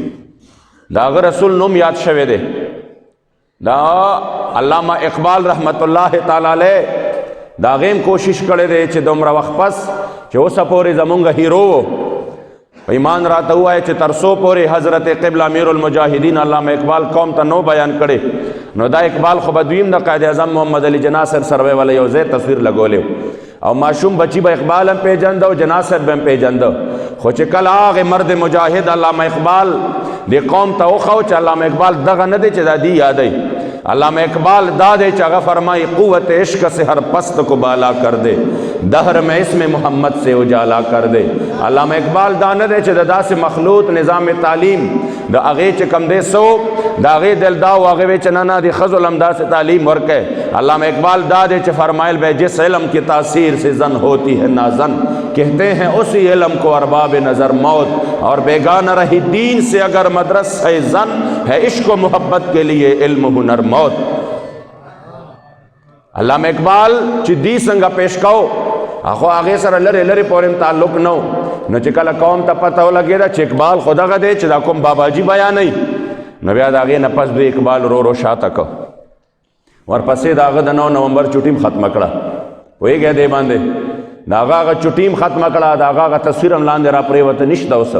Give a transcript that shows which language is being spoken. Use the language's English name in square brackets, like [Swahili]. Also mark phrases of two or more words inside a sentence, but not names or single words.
[Pashto] د هغه رسول نوم یاد شوی دی، دا علامه اقبال رحمت الله تعالی علیه د هغې هم کوشش کړی دی چې دومره وخت پس چې اوسه پورې زمونږ هیرو و په ایمان راته ووایه چې تر څو پورې حضرت قبله امیر المجاهدین علامه اقبال قوم ته نو بیان کړی، نو دا اقبال خو به دویم د قائد اعظم محمد علی جناح صاحب سره والا یو ځای تصویر لګولی او ماشوم بچی به اقبال هم پیژنده او جناح صاحب به هم پیژنده. خو چې کله هغې مرد مجاهد علامه اقبال دې قوم ته وښو چې علامه اقبال دغه نه دی چې دا دی یادوي. علامہ اقبال دا دے چې هغه فرمائی [Urdu] قوت عشق سے ہر پست کو بالا کر دے، دہر میں اسم محمد سے اجالا کر دے. [Pashto] علامہ اقبال دا نه دی چې د داسې مخلوط نظام تعلیم د هغې چې کم دی سو د هغې دل دا و هغې وی چې نه نه د ښځو له هم داسې تعلیم ورکوي. علامہ اقبال دا دی چې فرمایل [Urdu] بھائی جس علم کی تاثیر سے زن ہوتی ہے نازن، کہتے ہیں اسی علم کو ارباب نظر موت، اور بیگانہ رہی دین سے اگر مدرس ہے زن، ہے عشق و محبت کے لیے علم ہنر موت. [Pashto] علامہ اقبال چې دی څنګه پیش کو خو هغې سره لرې لرې پورې تعلق نه و، نو چې کله قوم ته پته ولګېده چې اقبال خو دغه دی چې دا کوم باباجي بیانوي، نو بیا د هغې نه پس دوی اقبال رو رو شاته که. ورپسې د هغه د 9 نومبر چوټي ختمه کړه، پوهېږئ دې باندې د هغه چوټي ختمه کړه، د هغه تصویر هم لاندې را پرېوته نشته اوسه.